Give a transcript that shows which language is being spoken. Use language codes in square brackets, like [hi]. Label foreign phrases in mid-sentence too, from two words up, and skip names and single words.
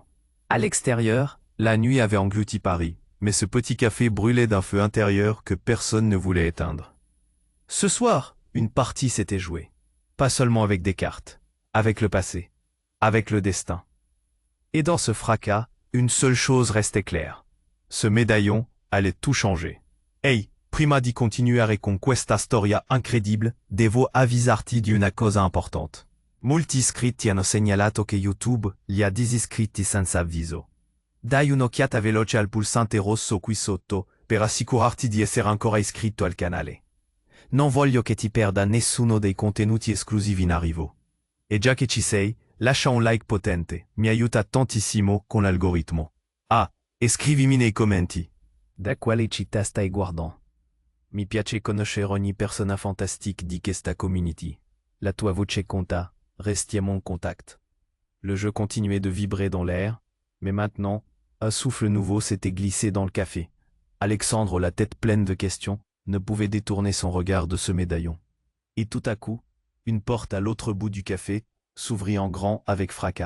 [fr] À l'extérieur, la nuit avait englouti Paris, mais ce petit café brûlait d'un feu intérieur que personne ne voulait éteindre. Ce soir, une partie s'était jouée. Pas seulement avec des cartes, avec le passé, avec le destin. Et dans ce fracas, une seule chose restait claire. Ce médaillon allait tout changer. [it] Ehi, prima di continuare con questa storia incredibile, devo avvisarti di una cosa importante. Molti iscritti hanno segnalato che YouTube li ha disiscritti senza avviso. Dai un'occhiata veloce al pulsante rosso qui sotto per assicurarti di essere ancora iscritto al canale. Non voglio che ti perda nessuno dei contenuti esclusivi in arrivo. E già che ci sei, lascia un like potente, mi aiuta tantissimo con l'algoritmo. Ah, e scrivimi nei commenti. Da quale città stai guardando? Mi piace conoscere ogni persona fantastique di questa community. La tua voce conta, restiamo [fr] en contact. Le jeu continuait de vibrer dans l'air, mais maintenant, un souffle nouveau s'était glissé dans le café. Alexandre, la tête pleine de questions, ne pouvait détourner son regard de ce médaillon. Et tout à coup, une porte à l'autre bout du café s'ouvrit en grand avec fracas.